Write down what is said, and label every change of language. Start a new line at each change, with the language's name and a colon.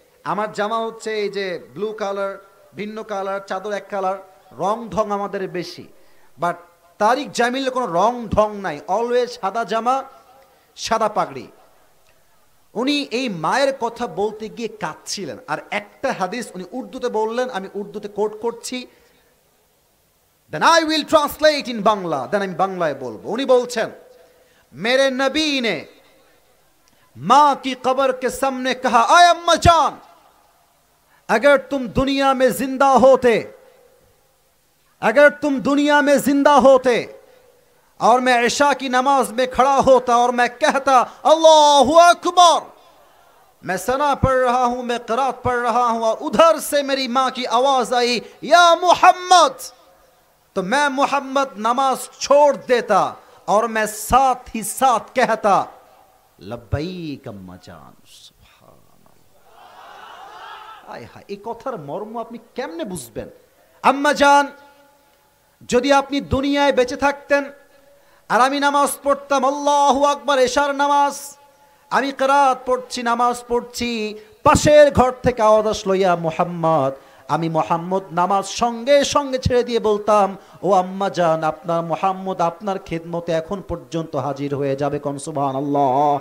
Bangla: আমার জামা হচ্ছে এই যে ব্লু কালার, ভিন্ন কালার, চাদর এক কালার, রং ঢং আমাদের বেশি, বাট তারিক জামিলের কোনো রং ঢং নাই, অলওয়েজ সাদা জামা, সাদা পাগড়ি। উনি এই মায়ের কথা বলতে গিয়ে কাঁদছিলেন, আর একটা হাদিস উনি উর্দুতে বললেন, আমি উর্দুতে কোট করছি,
English: then I will translate in Bangla, then
Bangla: আমি বাংলায় বলবো। উনি বলছেন,
Hindi: मेरे नबी ने माँ की कब्र के सामने कहा, आय अम्मा जान, अगर तुम दुनिया में जिंदा होते, अगर तुम दुनिया में जिंदा होते और मैं इशा की नमाज में खड़ा होता और मैं कहता अल्लाहु अकबर, मैं सना पढ़ रहा हूं, मैं क़िरात पढ़ रहा हूं, और उधर से मेरी माँ की आवाज आई या मोहम्मद, तो मैं मोहम्मद नमाज छोड़ देता और मैं साथ ही साथ कहता लब्बैक अम्मा जान। सुबहानाल्लाह।
Bangla: आय हाय, এই কথার মর্ম আপনি কেমনে বুঝবেন? আম্মা জান, যদি আপনি দুনিয়ায় বেঁচে থাকতেন আর আমি নামাজ পড়তাম আল্লাহু আকবার, এশার নামাজ, আমি কিরাত পড়ছি, নামাজ পড়ছি, পাশের ঘর থেকে আওয়াজ আসলো ইয়া মুহাম্মদ, আমি মুহাম্মদ নামাজ সঙ্গে সঙ্গে ছেড়ে দিয়ে বলতাম, ও আম্মা জান, আপনার মুহাম্মদ আপনার খেদমতে এখন পর্যন্ত হাজির হয়ে যাবে। কোন সুবহানাল্লাহ।